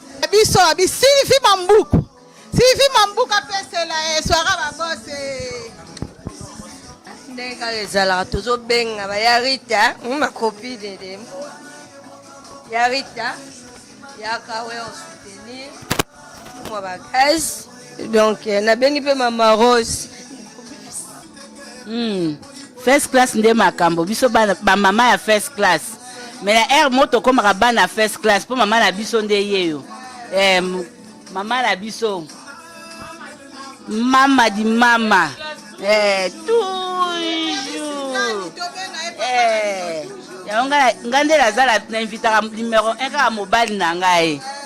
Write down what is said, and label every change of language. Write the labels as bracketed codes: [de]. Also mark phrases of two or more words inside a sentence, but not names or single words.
[ln] Biso, abi Sylvie Mambuku. Sylvie Mambuka pesela, eh, soirée ba boss, eh. Ndenge kaka ezalaka, tozobenga ba ya Rita, hmm, [fr] ma copine de [ln] ya Rita, yaka we o soutenir, mwa ba gaz. Donc, eh, nabengi mpe Mama Rose. Hmm, [en] first class [ln] nde makambo, biso bana, ba mama ya [en] first class. [ln] Mais na air moto komaka bana [en] first class, [ln] po mama na biso nde ye yo. Eh, m-, mama na biso. Mama di mama. Eh, toujours. Eh, yango nga, nga nde naza la, na invitaka numéro un kaka mobali na ngai.